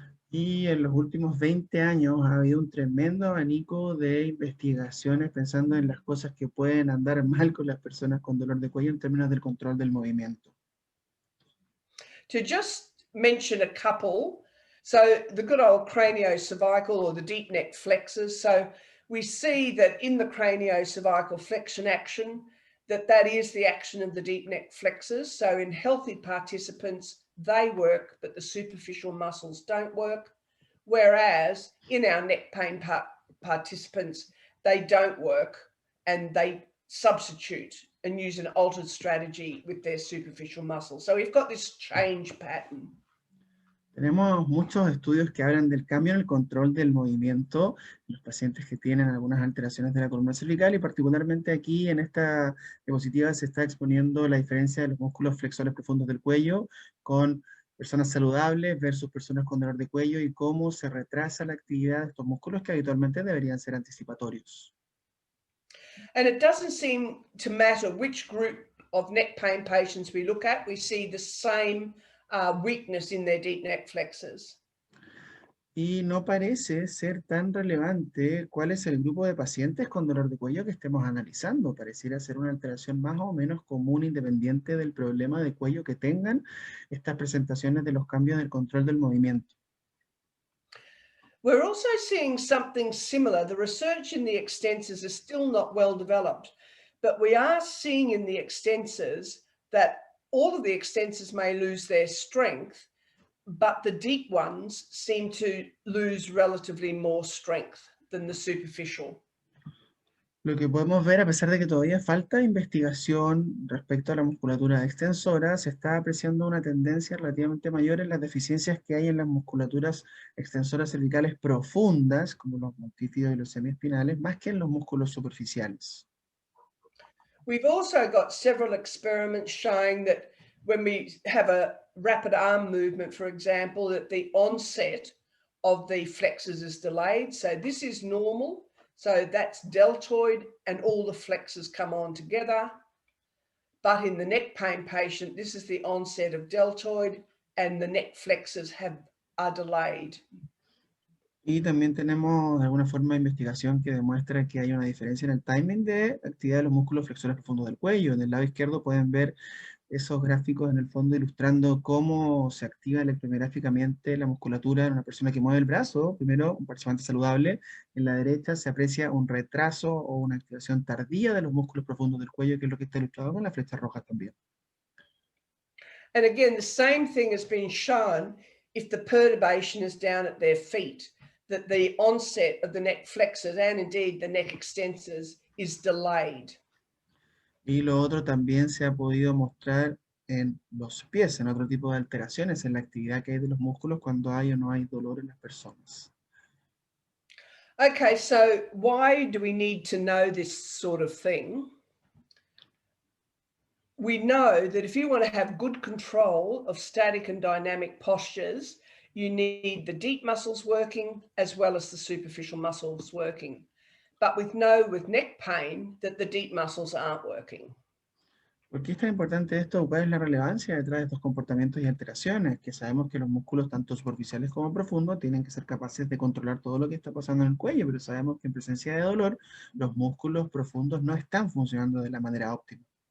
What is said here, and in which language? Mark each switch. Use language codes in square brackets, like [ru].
[es] Y en los últimos 20 años ha habido un tremendo abanico de investigaciones pensando en las cosas que pueden andar mal con las personas con dolor de cuello en términos del control del movimiento. [en] To just mention a couple, so the good old craniocervical or the deep neck flexors. So we see that in the craniocervical flexion action, that is the action of the deep neck flexors. So in healthy participants, they work, but the superficial muscles don't work. Whereas in our neck pain participants, they don't work and they substitute and use an altered strategy with their superficial muscles. So we've got this change pattern. [es] Tenemos muchos estudios que hablan del cambio en el control del movimiento en los pacientes que tienen algunas alteraciones de la columna cervical y particularmente aquí en esta diapositiva se está exponiendo la diferencia de los músculos flexores profundos del cuello con personas saludables versus personas con dolor de cuello y cómo se retrasa la actividad de estos músculos que habitualmente deberían ser anticipatorios. [en] And it doesn't seem to matter which group of neck pain patients we look at, we see the same weakness in their deep neck flexors. [es] Y no parece ser tan relevante cuál es el grupo de pacientes con dolor de cuello que estemos analizando. Pareciera ser una alteración más o menos común independiente del problema de cuello que tengan estas presentaciones de los cambios del control del movimiento. [en] We're also seeing something similar. The research in the extensors is still not well developed, but we are seeing in the extensors that all of the extensors may lose their strength, but the deep ones seem to lose relatively more strength than the superficial. [es] Lo que podemos ver, a pesar de que todavía falta investigación respecto a la musculatura extensora, se está apreciando una tendencia relativamente mayor en las deficiencias que hay en las musculaturas extensoras cervicales profundas, como los montífidos y los semiespinales, más que en los músculos superficiales. [en] We've also got several experiments showing that when we have a rapid arm movement, for example, that the onset of the flexors is delayed. So this is normal. So that's deltoid and all the flexors come on together. But in the neck pain patient, this is the onset of deltoid and the neck flexors are delayed. [es] Y también tenemos de alguna forma investigación que demuestra que hay una diferencia en el timing de actividad de los músculos flexores profundos del cuello. En el lado izquierdo pueden ver esos gráficos en el fondo ilustrando cómo se activa electromigráficamente la musculatura en una persona que mueve el brazo. Primero, un participante saludable. En la derecha se aprecia un retraso o una activación tardía de los músculos profundos del cuello, que es lo que está ilustrado con las flechas rojas también. [en] And again, the same thing has been shown if the perturbation is down at their feet, that the onset of the neck flexors and indeed the neck extensors is delayed. [es] Y lo otro también se ha podido mostrar en los pies, en otro tipo de alteraciones, en la actividad que hay de los músculos cuando hay o no hay dolor en las personas. [en] Okay, so why do we need to know this sort of thing? We know that if you want to have good control of static and dynamic postures, you need the deep muscles working as well as the superficial muscles working. But with neck pain, that the deep muscles aren't working. [es] ¿Por qué es tan importante esto? ¿Cuál es la relevancia detrás de estos comportamientos y alteraciones? Que sabemos que los músculos, tanto superficiales como profundos, tienen que ser capaces de controlar todo lo que está pasando en el cuello, pero sabemos que en presencia de dolor, los músculos profundos no están funcionando de la manera óptima.